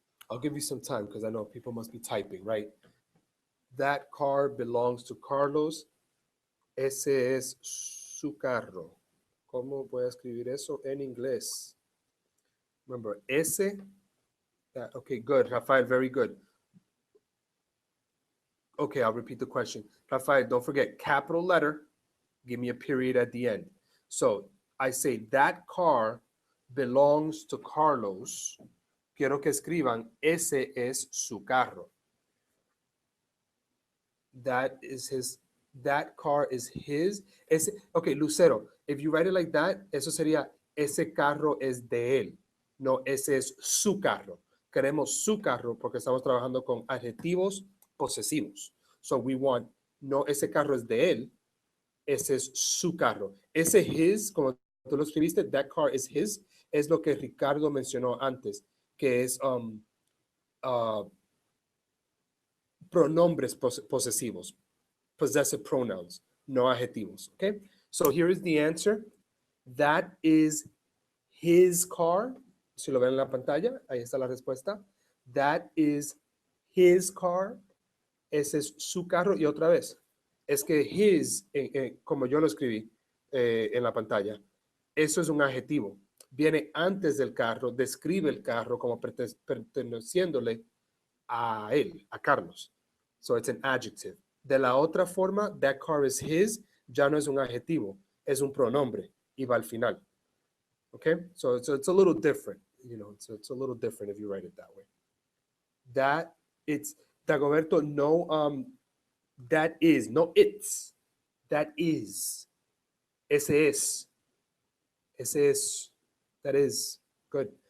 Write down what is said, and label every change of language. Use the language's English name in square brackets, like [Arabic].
[English] I'll give you some time because I know people must be typing, right? That car belongs to Carlos. [Spanish] Ese es su carro. ¿Cómo voy a escribir eso en inglés? [English] Remember, ese. Okay, good, Rafael, very good. Okay, I'll repeat the question. Rafael, don't forget, capital letter, give me a period at the end. So I say, that car belongs to Carlos. [Spanish] Quiero que escriban, ese es su carro. [English] That is his, that car is his. [Spanish] Ese, okay, Lucero, [English] if you write it like that, [Spanish] eso sería, ese carro es de él. No, ese es su carro. Queremos su carro porque estamos trabajando con adjetivos posesivos. [English] So we want, [Spanish] no, ese carro es de él, ese es su carro. Ese his, como tú lo escribiste, [English] that car is his, [Spanish] es lo que Ricardo mencionó antes, que es uh, pronombres posesivos, [English] possessive pronouns, [Spanish] no adjetivos. [English] Okay, so here is the answer. That is his car. [Spanish] Si lo ven en la pantalla, ahí está la respuesta. [English] That is his car. [Spanish] Ese es su carro. Y otra vez, es que his, como yo lo escribí en la pantalla, eso es un adjetivo. Viene antes del carro, describe el carro como perteneciéndole a él, a Carlos. [English] So it's an adjective. [Spanish] De la otra forma, [English] that car is his, [Spanish] ya no es un adjetivo, es un pronombre y va al final. [English] Okay, so it's a little different, you know, it's a little different if you write it that way. That, it's, Dagoberto, no, that is, no it's, that is, [Spanish] ese es, [English] that is, good.